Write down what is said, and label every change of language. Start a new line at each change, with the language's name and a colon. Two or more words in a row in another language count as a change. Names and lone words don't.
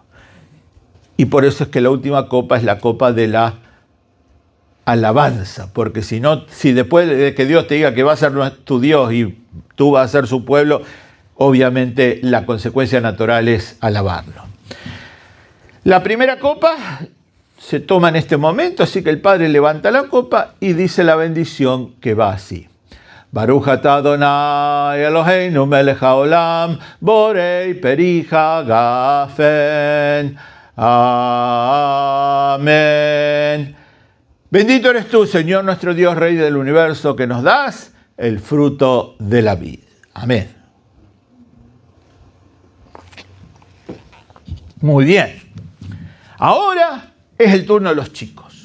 Spanish: Y por eso es que la última copa es la copa de la alabanza, porque si después de que Dios te diga que va a ser tu Dios y tú vas a ser su pueblo, obviamente la consecuencia natural es alabarlo. La primera copa se toma en este momento, así que el Padre levanta la copa y dice la bendición que va así.
Hebrew: ברוך אתה אדוני אלוהינו מלך העולם, בורא פרי הגפן.
Spanish: Amén. Bendito eres tú, Señor nuestro Dios, Rey del universo, que nos das el fruto de la vida. Amén. Muy bien. Ahora es el turno de los chicos.